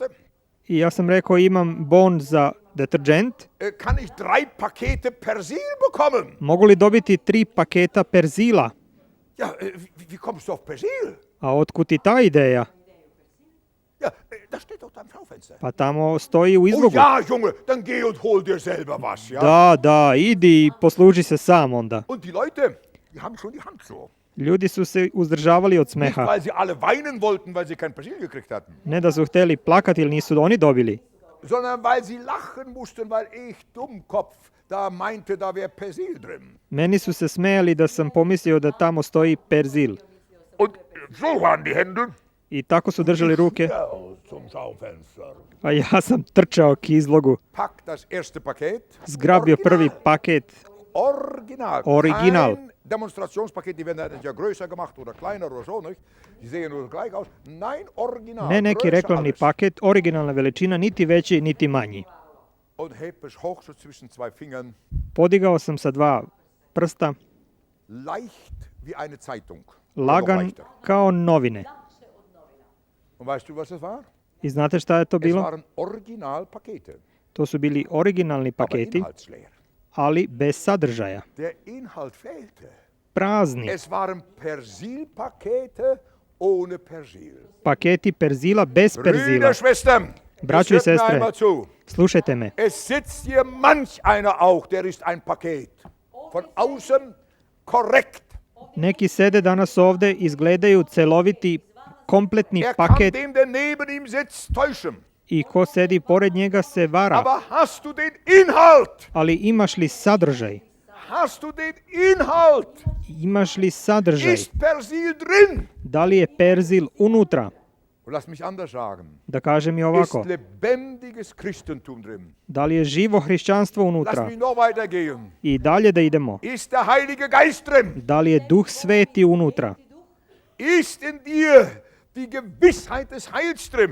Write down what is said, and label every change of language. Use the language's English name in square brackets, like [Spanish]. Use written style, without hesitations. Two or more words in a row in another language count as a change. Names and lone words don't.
[Serbian] I ja sam rekao, imam bon za deterdžent. [German] Kann ich 3 Pakete Persil bekommen? [Serbian] Mogu li dobiti 3 paketa perzila? [German] Ja, wie kommst du auf Persil? [Serbian] A otkud ti ta ideja? [German] Ja, das steht doch da im Schaufenster. [Serbian] Pa tamo stoji u [German] Oh [Serbian] izlogu. [German] ja, Junge, dann geh und hol dir selber was, ja? [Serbian] Da, idi i posluži se sam onda. [German] Und die Leute, die haben schon die Hand so. [Serbian] Ljudi su se uzdržavali od [German] Nicht, [Serbian] smeha. [German] weil sie alle weinen wollten, weil sie kein Persil gekriegt hatten, [Serbian] Ne da su htjeli plakati ili nisu oni dobili, [German] sondern weil sie lachen mussten, weil ich, Dummkopf, da meinte, da wäre Persil drin. [Serbian] meni su se smejali da sam pomislio da tamo stoji perzil. [German] Und so waren die Hände. [Serbian] I tako su držali ruke, [German] Ja, zum Schaufenster. [Serbian] a ja sam trčao k izlogu. [German] Pack das erste Paket. [Serbian] Zgrabio prvi paket, [German] Original. Kein Demonstrationspaket, die werden ja größer gemacht oder kleiner oder so, nicht? Die sehen nur gleich aus. Nein, original. [Serbian] Ne neki [German] größer [Serbian] reklamni [German] alles. [Serbian] paket, originalna veličina, niti veći, niti manji. [German] Und heb es hoch so zwischen zwei Fingern, [Serbian] Podigao sam sa 2 prsta, [German] leicht wie eine Zeitung. Oder noch [Serbian] lagan [German] leichter. [Serbian] kao novine. [German] Und weißt du, was es war? [Serbian] I znate šta je to [German] Es [Serbian] bilo? [German] waren Originalpakete, [Serbian] To su bili originalni [German] aber [Serbian] paketi, [German] inhaltsleer. [Serbian] ali bez sadržaja. [German] Der Inhalt fehlte. [Serbian] Prazni. [German] Es waren Persilpakete ohne Persil. [Serbian] Paketi perzila bez perzila. [German] Brüder, Schwestern, [Serbian] Braćo i [German] es hört mir [Serbian] sestre, [German] einmal zu. [Serbian] slušajte me. [German] Es sitzt hier manch einer auch, der ist ein Paket. Von außen korrekt. [Serbian] Neki sede danas ovde, izgledaju celoviti, kompletni [German] Er kann [Serbian] paket [German] dem, der neben ihm sitzt, täuschen. [Serbian] i ko sedi pored njega se vara. [German] Aber hast du den Inhalt? [Serbian] Ali imaš li sadržaj? [German] Hast du den Inhalt? [Serbian] Imaš li sadržaj? [German] Ist Persil drin? [Serbian] Da li je perzil unutra? [German] Und lass mich anders sagen. [Serbian] Da kažem i [German] Ist [Serbian] ovako. [German] lebendiges Christentum drin? [Serbian] Da li je živo hrišćanstvo [German] Lass [Serbian] unutra? [German] mich noch weitergehen. [Serbian] I dalje da idemo. [German] Ist der Heilige Geist drin? [Serbian] Da li je Duh Sveti unutra? [German] Ist in dir die Gewissheit des Heils drin?